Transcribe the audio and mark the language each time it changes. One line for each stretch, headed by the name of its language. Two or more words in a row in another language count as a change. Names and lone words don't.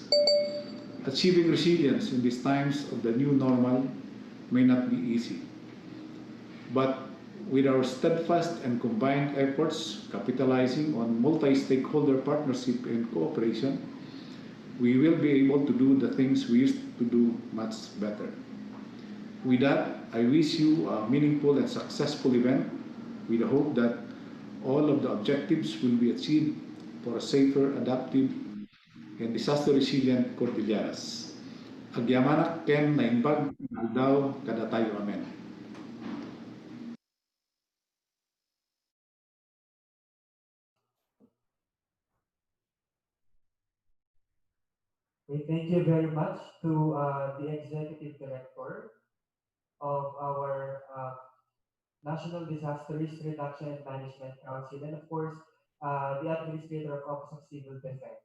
English: Achieving resilience in these times of the new normal may not be easy, but with our steadfast and combined efforts, capitalizing on multi-stakeholder partnership and cooperation, we will be able to do the things we used to do much better. With that, I wish you a meaningful and successful event with the hope that all of the objectives will be achieved for a safer, adaptive, and disaster-resilient Cordilleras.
Iloko: Agyamanak ken naimbag aldaw kada tayo amen.
English: Okay, thank you very much to the Executive Director of our National Disaster Risk Reduction and Management Council, and of course, the Administrator of Office of Civil Defense.